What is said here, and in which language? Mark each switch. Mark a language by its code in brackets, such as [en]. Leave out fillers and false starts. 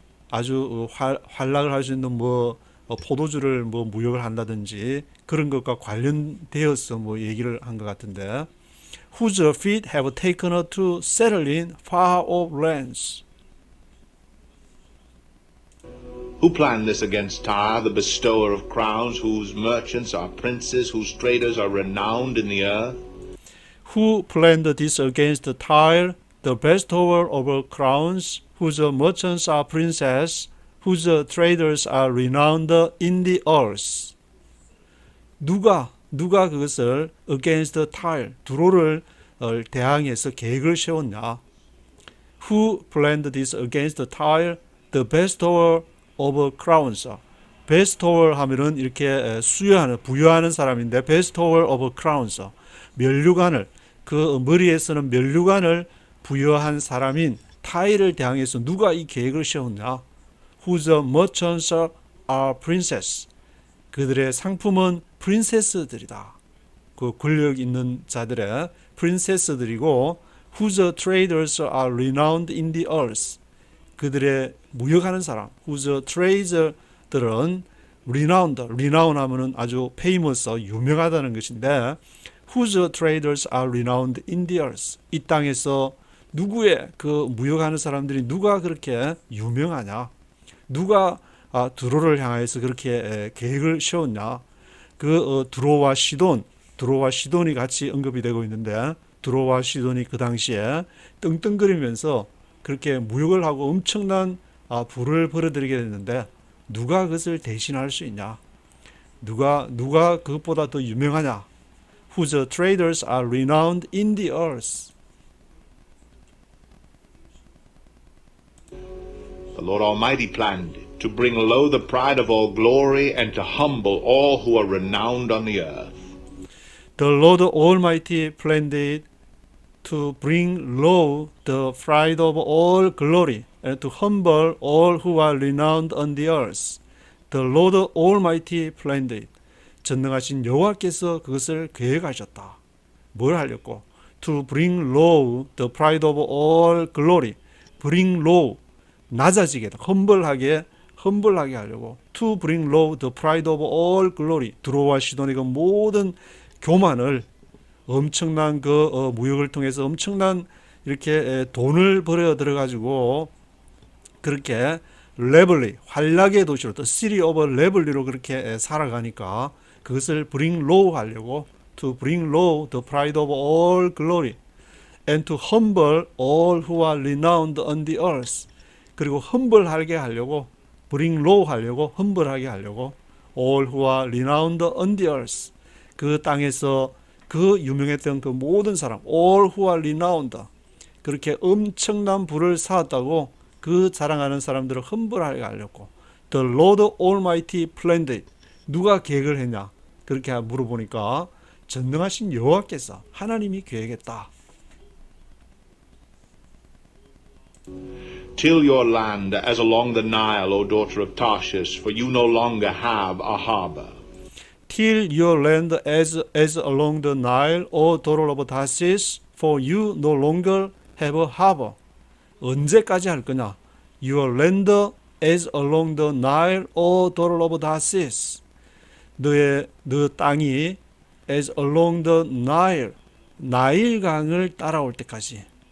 [ko] 아주 환락을 할 수 있는 뭐 포도주를 뭐 무역을 한다든지 그런 것과 관련되어서 뭐 얘기를 한 것 같은데 [en] whose feet have taken her to settle in far off lands. Who planned this against Tyre, the bestower of crowns, whose merchants are princes, whose traders are renowned in the earth? Who planned this against Tyre, the bestower of crowns, whose merchants are princes, whose traders are renowned in the earth? [ko] 누가 그것을 [en] against Tyre, [ko] 두로를 대항해서 계획을 세웠냐? [en] Who planned this against Tyre, the bestower of crowns? [ko] bestower 하면은 이렇게 수여하는, 부여하는 사람인데 [en] bestower of crowns, [ko] 면류관을 그 머리에 쓰는 면류관을 부여한 사람인 타이를 대항해서 누가 이 계획을 세웠냐? [en] Whose merchants are princes. [ko] 그들의 상품은 프린세스들이다. 그 권력 있는 자들의 프린세스들이고 [en] whose traders are renowned in the earth. [ko] 그들의 무역하는 사람 [en] whose traders들은 renowned, renown 하면은 아주 famous, [ko] 유명하다는 것인데 [en] whose traders are renowned in the earth. [ko] 이 땅에서 누구의 그 무역하는 사람들이 누가 그렇게 유명하냐? 누가 드로를 향해서 그렇게 계획을 세웠냐? 그 드로와 시돈이 같이 언급이 되고 있는데 드로와 시돈이 그 당시에 떵떵거리면서 그렇게 무역을 하고 엄청난 부를 벌어들이게 됐는데 누가 그것을 대신할 수 있냐? 누가 그것보다 더 유명하냐? [en] whose traders are renowned in the earth. The Lord Almighty planned it, to bring low the pride of all glory and to humble all who are renowned on the earth. The Lord Almighty planned it to bring low the pride of all glory and to humble all who are renowned on the earth. The Lord Almighty planned it. [ko] 전능하신 여호와께서 그것을 계획하셨다. 뭘 하려고? [en] To bring low the pride of all glory. Bring low, [ko] 낮아지게, 험벌하게 하려고. [en] To bring low the pride of all glory. [ko] 두로와 시돈의 그 모든 교만을 엄청난 그 무역을 통해서 엄청난 이렇게 돈을 벌여 들어가지고 그렇게 레블리, 환락의 도시로, 또 시리 오브 레블리로 그렇게 살아가니까 그것을 [en] bring low [ko] 하려고. [en] To bring low the pride of all glory and to humble all who are renowned on the earth. [ko] 그리고 humble하게 하려고, [en] bring low [ko] 하려고, humble하게 하려고. [en] all who are renowned on the earth. [ko] 그 땅에서 그 유명했던 그 모든 사람, [en] all who are renowned, [ko] 그렇게 엄청난 부를 쌓았다고 그 자랑하는 사람들을 humble 하게 하려고. [en] The Lord Almighty planned it. [ko] 누가 계획을 했냐? 그렇게 물어보니까 전능하신 여호와께서, 하나님이 계획했다. [en] Till your land as along the Nile, O daughter of Tarshish, for you no longer have a harbor. Till your land as along the Nile, O daughter of Tarshish, for you no longer have a harbor. [ko] 언제까지 할 거냐? [en] Your land as along the Nile, O daughter of Tarshish. [ko] 너 땅이 [en] as along the Nile, [ko] 나일강을 따라올 때까지.